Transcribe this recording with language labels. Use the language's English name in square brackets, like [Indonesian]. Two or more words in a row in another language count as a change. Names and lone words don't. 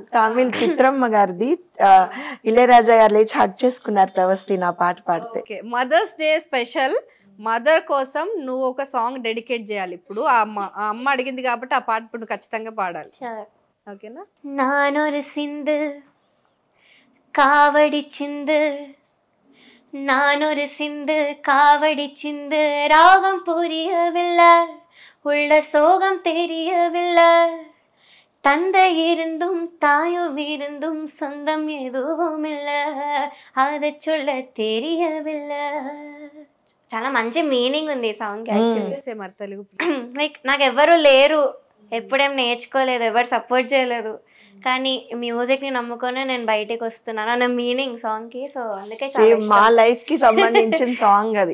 [Telugu] తమిళ్ చిత్రమ్మ గారిది. ఇళయరాజా గారు లేచి హక్ చేసుకున్నారు ప్రవస్తి నా పాట పాడితే. [English] Mother's Day special, [Telugu] మదర్ కోసం నువ్వు ఒక [English] song dedicate [Telugu] చేయాలి. ఇప్పుడు ఆ అమ్మ అడిగింది కాబట్టి ఆ పాట ఇప్పుడు ఖచ్చితంగా పాడాలి, ఓకేనా? [Tamil] నానొரு சிந்து காவடி சிந்து, நானொரு சிந்து காவடி சிந்து, ராகம் புரியவில்லை, உள்ள சோகம் தெரியவில்லை, தந்தை இருந்தும் தாயும் இருந்தும் சொந்தம் எதுவும் இல்லை, அதை சொல்ல தெரியவில்லை. [Telugu] చాలా మంచి మీనింగ్ ఉంది ఈ [English] song actually. [Telugu] మరి తెలుగు లైక్ నాకు ఎవరు లేరు, ఎప్పుడేం నేర్చుకోలేదు, ఎవరు సపోర్ట్ చేయలేదు, కానీ మ్యూజిక్ ని నమ్ముకొని నేను బయటకు వస్తున్నాను అన్న [English] meaning song [Telugu] కి. సో అందుకే మా లైఫ్ కి సంబంధించిన సాంగ్ అది.